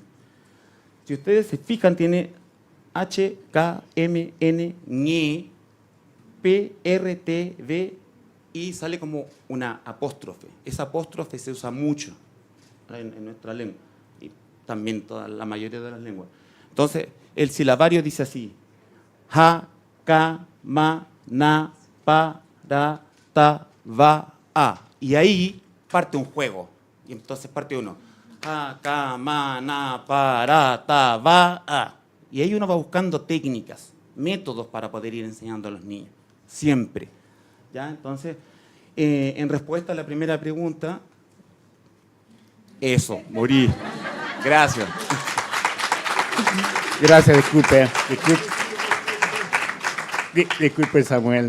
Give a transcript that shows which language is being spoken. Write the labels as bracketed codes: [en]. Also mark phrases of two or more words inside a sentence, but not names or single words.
[es] Si ustedes se fijan, tiene H, K, M, N, Ñe, P, R, T, V, y sale como una apóstrofe. Esa apóstrofe se usa mucho en nuestra lengua, y también la mayoría de las lenguas. Entonces, el silabario dice así: ha, ka, ma, na, pa, ra, ta, va, a. Y ahí parte un juego. Y entonces parte uno: ha, ka, ma, na, pa, ra, ta, va, a. Y ahí uno va buscando técnicas, métodos para poder ir enseñando a los niños. Siempre. ¿Ya? Entonces, en respuesta a la primera pregunta, eso, morí. Gracias. Gracias, disculpe Samuel.